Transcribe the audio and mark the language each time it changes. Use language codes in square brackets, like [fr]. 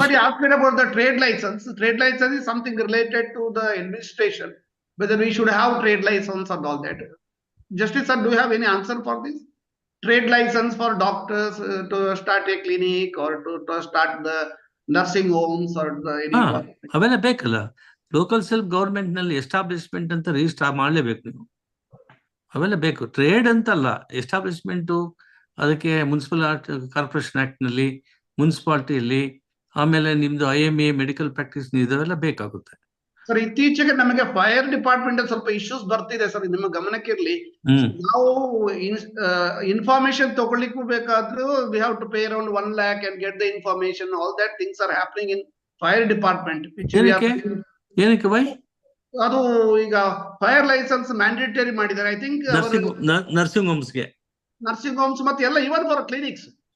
[en] Somebody asked me about the trade license. Trade license is something related to the administration, whether we should have trade license and all that. Justice sir, do you have any answer for this? Trade license for doctors to start a clinic or to start the nursing homes or any. [kn] ಅವೆಲ್ಲ ಬೇಕಲ್ಲ. Local self government ನಲ್ಲಿ establishment ಅಂತ register ಮಾಡಲೇಬೇಕು ನೀವು. ಅವೆಲ್ಲ ಬೇಕು. Trade ಅಂತಲ್ಲ, establishment ಅದಕ್ಕೆ ಮುನ್ಸಿಪಲ್ ಕಾರ್ಪೊರೇಷನ್ ಆಕ್ಟ್ ನಲ್ಲಿ, ಮುನ್ಸಿಪಾಲಿಟಿಯಲ್ಲಿ, ಆಮೇಲೆ ನಿಮ್ದು IMA ಮೆಡಿಕಲ್ ಪ್ರಾಕ್ಟೀಸ್ ಇದೆಲ್ಲ ಬೇಕಾಗುತ್ತೆ. ಸರ್, ಇತ್ತೀಚೆಗೆ ನಮಗೆ ಫೈರ್ ಡಿಪಾರ್ಟ್ಮೆಂಟ್ ಸ್ವಲ್ಪ ಇಶ್ಯೂಸ್ ಬರ್ತಿದೆ ಸರ್, ನಿಮ್ಮ ಗಮನಕ್ಕೆ ಇರ್ಲಿ. ನಾವು ಇನ್ಫಾರ್ಮೇಶನ್ ತಗೊಳ್ಳಿಕ್ಕೂ ಬೇಕಾದ್ರೂ [en] We have to pay around 1 lakh and get the information. All that things are happening in fire department. [kn] ಏನಕ್ಕೆ ಬೈ? ಅದು ಈಗ ಫೈರ್ ಲೈಸೆನ್ಸ್ ಮ್ಯಾಂಡೇಟರಿ ಮಾಡಿದ್ದಾರೆ. [en] I think [kn] nursing ಹೋಮ್ಸ್ಗೆ, nursing homes ಮತ್ತೆ ಎಲ್ಲ, [en] Even for clinics.